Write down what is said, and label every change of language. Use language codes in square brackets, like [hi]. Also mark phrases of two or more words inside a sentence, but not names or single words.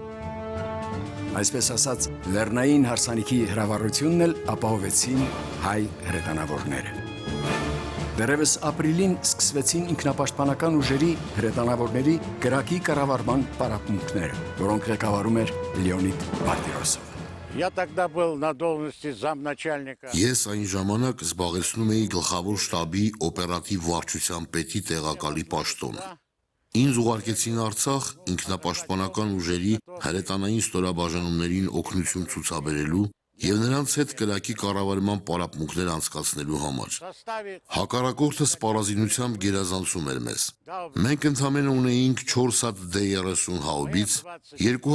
[hy] Այսպես ասած, լեռնային հարսանիքի հրավառությունն էլ ապահովեցին հայ հրետանավորները։ Դեռևս ապրիլին սկսվեցին ինքնապաշտպանական ուժերի հրետանավորների կրակի կառավարման պարապմունքները, որոնք ղեկավարում էր Լեոնիդ Մարտիրոսովը։ [ru] Я тогда был на должности замначальника. [hy] Ես այն ժամանակ զբաղեցնում էի գլխավոր շտաբի օպերատիվ վարչության պետի տեղակալի պաշտոնը։ Ինձ ուղարկեցին Արցախ ինքնապաշտպանական ուժերի հրետանային ստորաբաժանումներին օգնություն ցուցաբերելու եւ նրանց հետ կրակի կառավարման պարապմունքներ անցկացնելու համար։ Հակառակորդը սպառազինությամբ գերազանցում էր մեզ։ Մենք ընդամենը ունեինք 4 հատ D-30 հաուբից, 2